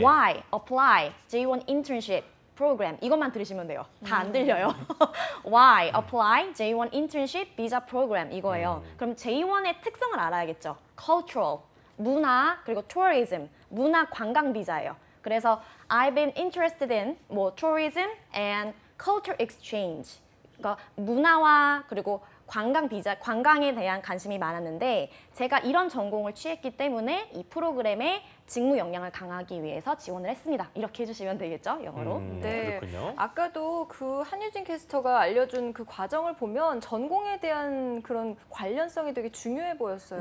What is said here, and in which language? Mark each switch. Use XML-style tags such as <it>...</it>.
<en>why, apply, J1 internship program</en> <ko>이것만 들으시면 돼요. 다 안 들려요.</ko> <en>why, apply, J1 internship visa program</en> <ko>이거예요. 그럼 J1의 특성을 알아야겠죠. cultural, 문화, 그리고 tourism, 문화 관광 비자예요. 그래서</ko> <en>I've been interested in tourism and culture exchange.</en> <ko>그러니까 문화와 그리고 관광 비자, 관광에 대한 관심이 많았는데 제가 이런 전공을 취했기 때문에 이 프로그램의 직무 역량을 강화하기 위해서 지원을 했습니다. 이렇게 해주시면 되겠죠, 영어로. 네. 그렇군요. 아까도 그 한유진 캐스터가 알려준 그 과정을 보면 전공에 대한 그런 관련성이 되게 중요해 보였어요.</ko>